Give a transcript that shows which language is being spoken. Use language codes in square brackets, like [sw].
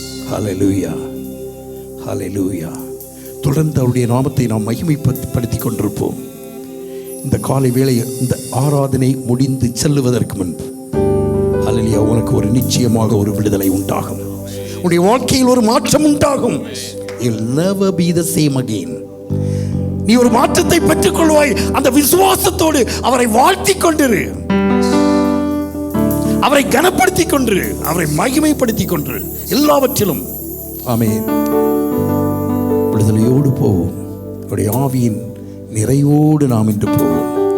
[ta] ஹல்லேலூயா, ஹல்லேலூயா. தொடர்ந்து அவருடைய நாமத்தை நாம் மகிமைப்படுத்தி கொண்டிருப்போம். இந்த காலை வேளை, இந்த ஆராதனை முடிந்து செல்லுவதற்கு முன்பு ஹல்லேலூயா, உனக்கு ஒரு நிச்சயமாக ஒரு விடுதலை உண்டாகும். உன்னுடைய வாழ்க்கையில் ஒரு மாற்றம் உண்டாகும். [en] You'll never be the same again. [ta] நீ ஒரு மாற்றத்தை பெற்றுக்கொள்வாய். அந்த விசுவாசத்தோடு அவரை வாழ்த்திக் கொண்டிரு, அவரை கனப்படுத்திக் கொண்டிரு, அவரை மகிமைப்படுத்திக் கொண்டிரு எல்லாவற்றிலும். ஆமென். விடுதலையோடு போவோம். அவருடைய ஆவியின் நிறைவோடு நாம் இன்று போவோம்.